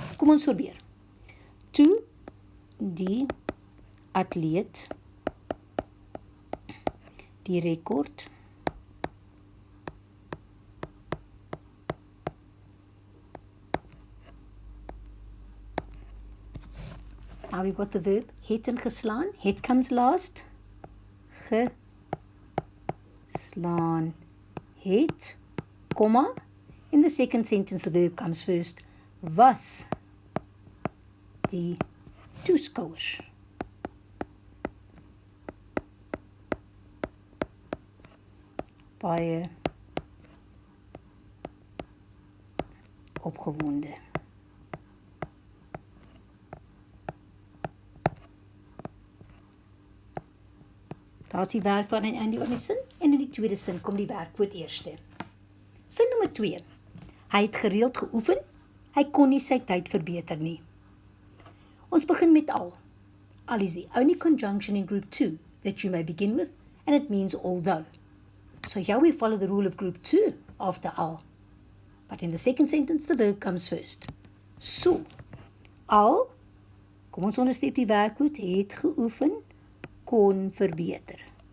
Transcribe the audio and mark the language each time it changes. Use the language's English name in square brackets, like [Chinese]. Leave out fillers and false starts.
[Afrikaans] Kom ons probeer. To die atleet die rekord [English] now we've got the verb [Afrikaans] het en geslaan. [English] Het comes last. [Afrikaans] Geslaan het, comma. [English] In the second sentence, the verb comes first. [Afrikaans] Was die toeskouers baie opgewonde. Daar is die werkwoord aan die einde van die sin en in die tweede sin kom die werkwoord eerste. Sin nommer 2. Hy het gereeld geoefen, hy kon nie sy tyd verbeter nie. Ons begin met al. [English] Al is the only conjunction in group 2 that you may begin with, and it means although. So here we follow the rule of group 2 after al. But in the second sentence, the verb comes first. [Afrikaans] So, al, kom ons onderstreep die werkwoord, het geoefen, kon verbeter.